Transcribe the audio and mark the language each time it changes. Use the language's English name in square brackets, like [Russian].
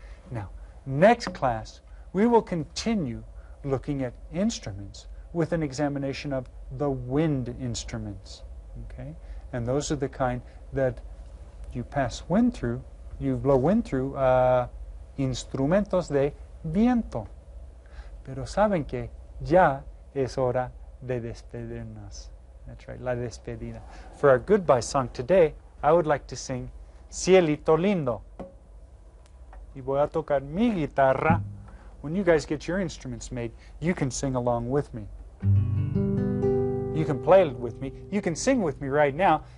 [English] Now, next class, we will continue looking at instruments with an examination of the wind instruments. Okay? And those are the kind that you pass wind through, you blow wind through, [Spanish] instrumentos de viento. Pero saben que ya es hora de despedirnos. [English] That's right, [Spanish] la despedida. [English] For our goodbye song today, I would like to sing Cielito Lindo. [Spanish] Y voy a tocar mi guitarra. [English] When you guys get your instruments made, you can sing along with me. You can play with me. You can sing with me right now.